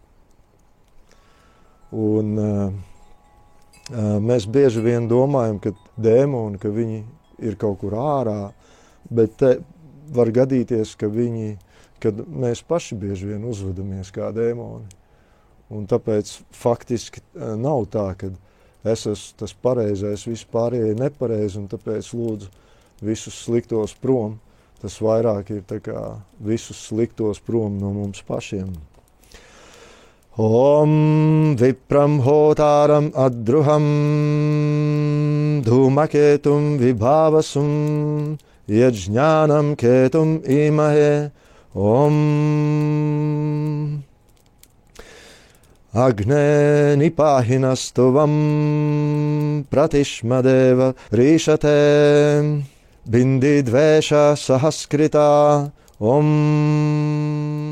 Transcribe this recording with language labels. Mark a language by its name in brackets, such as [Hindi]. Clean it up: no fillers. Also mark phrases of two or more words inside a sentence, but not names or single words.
[Latvian] Un mēs bieži vien domājam, ka dēmoni, ka viņi ir kaut kur ārā, bet te var gadīties, kad mēs paši bieži vien uzvedamies kā dēmoni. Un tāpēc faktiski nav tā, ka es esmu tas pareizais, visi pārējie nepareizi, un tāpēc lūdzu visus sliktos prom. Tas vairāk ir tā kā visus sliktos prom no mums pašiem. [Sanskrit] ॐ विप्रम् होतारम् अद्रुहम् धूमकेतुम् विभावसुम् यज्ञानाम् केतुम् ईमहे ॐ अग्ने निपाहिनस्तुवम् प्रतिष्मदेव रीषते बिन्दिद्वेष सहस्कृता ॐ